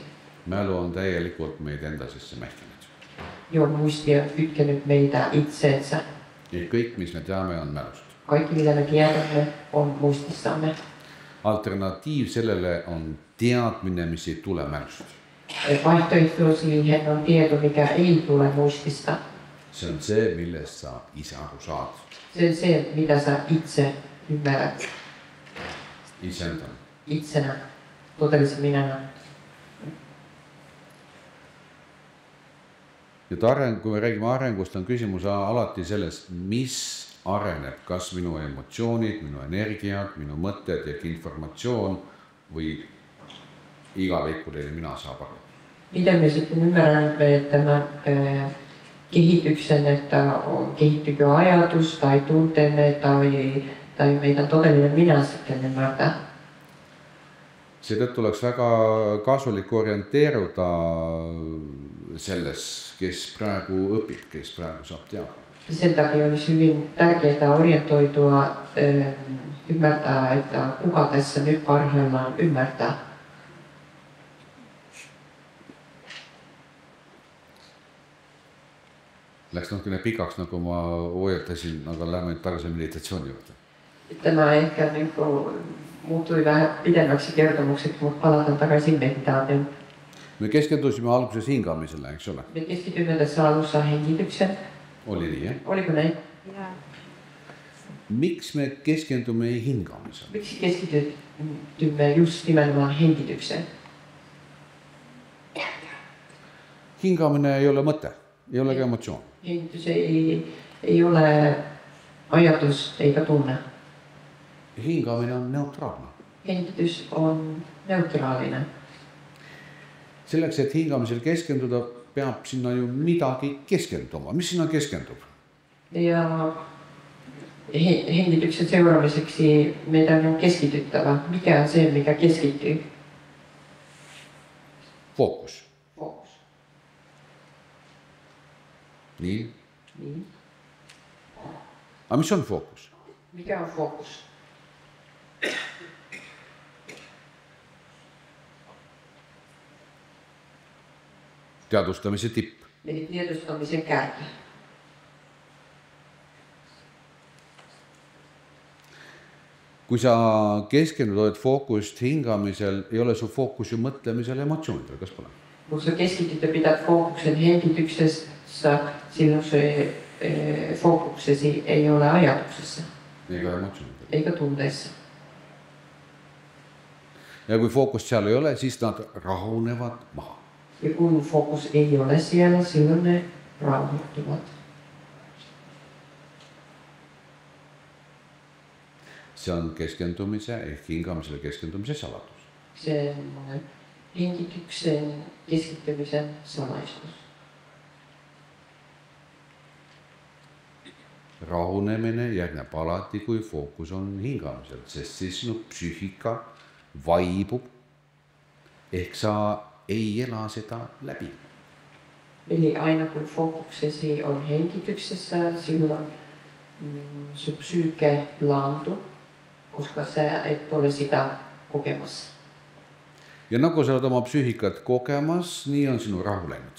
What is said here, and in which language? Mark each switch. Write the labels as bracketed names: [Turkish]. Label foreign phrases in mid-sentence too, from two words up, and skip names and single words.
[Estonian] Mälu on täielikult meid enda sisse mähkinud. [Finnish] Joo, muisti on kytkenyt meitä itseensä. [Estonian] Ja kõik, mis me teame, on mälust. [Finnish] Kaikki, mitä me tiedämme, on muistissamme. [Estonian] Alternatiiv sellele on teadmine, mis ei tule mälust. [Finnish] Vaihtoehto siihen on tieto, mikä ei tule muistista. [Estonian] Se on se, millest sa ise aru saad. [Finnish] Se on se, mitä sä itse ymmärrät. [Estonian] Iseendana. [Finnish] Itsenä, totellisen minänä. [Estonian] Ja kui me räägime arengust, on küsimus alati selles, mis areneb, kas minu emotsioonid, minu energiat, minu mõtted ja informatsioon või igavikkuudelle mina saab aru. [Finnish] Miten me sitten ymmärrämme tämän kehityksen, että kehittyykö ajatus tai tunteemme tai meidän todellinen minä sitten ymmärtää? [Estonian] Seetõttu oleks väga kasulik orienteeruda selles, kes praegu õpib, kes praegu saab teada. [Finnish] Sen takia olisi hyvin tärkeää orientoitua, ymmärtää, että kuka tässä nyt parhaillaan ymmärtää. [Estonian] Läks natukene pikaks, nagu ma hoiatasin, aga lähme tagasi meditatsiooni juurde. [Finnish] Tämä ehkä muuttui vähän pidemmäksi kertomukseksi, mutta palataan takaisin meditaatioon. [Estonian] Me keskendusime alguses hingamiselle, eks ole? [Finnish] Me keskitymme tässä alussa hengitykseen. [Estonian] Oli nii, jah? [Finnish] Oliko näin? Jaa. [Estonian] Miks me keskendume hingamiselle? [Finnish] Miksi keskitymme just nimenomaan hengitykseen? [Estonian] Hingamine ei ole mõte, ei ole ka emotsioon. [Finnish] Hengitys ei ole ajatus eikä tunne. [Estonian] Hingamine on neutraalne. [Finnish] Hengitys on neutraalinen. [Estonian] Selleks, et hingamisel keskenduda, peab sinna ju midagi keskenduma. Mis sinna keskendub? [Finnish] Ja hengityksen seuraamiseksi meidän on keskityttävä. Mikä on se, mikä keskittyy? [Estonian] Fookus. [Finnish] Fookus. Niin. Niin. [Estonian] Aga mis on fookus? [Finnish] Mikä on fookus? [Estonian] Teadvustamise tipp. [Finnish] Eli tiedostamisen kärki. [Estonian] Kui sa keskendud fookust hingamisel, ei ole su fookus ju mõtlemisel ja emotsioonidel, kas pole? [Finnish] Kun sä keskityt ja pidät fookuksen hengityksessä, silloin se fookuksesi ei ole ajatuksessa [Estonian] Eikä emotsioonidel. [Finnish] eikä tunteissa. [Estonian] Ja kui fookust seal ei ole, siis nad rahunevad maha. [Finnish] Ja kun fookus ei ole siellä, silloin ne rauhoittuvat. [Estonian] See on keskendumise ehk hingamisele keskendumise saladus. [Finnish] Se on hengityksen keskittymisen salaisuus. [Estonian] Rahunemine järgneb alati, kui fookus on hingamisel, sest siis sinu psüühika vaibub ehk sa ei ela seda läbi. [Finnish] Eli aina kun fookuksesi on hengityksessä, silloin sun psyyke laantuu, koska sä et ole sitä kokemassa. [Estonian] Ja nagu sa oled oma psüühikat kogemas, nii on sinu rahu läinud.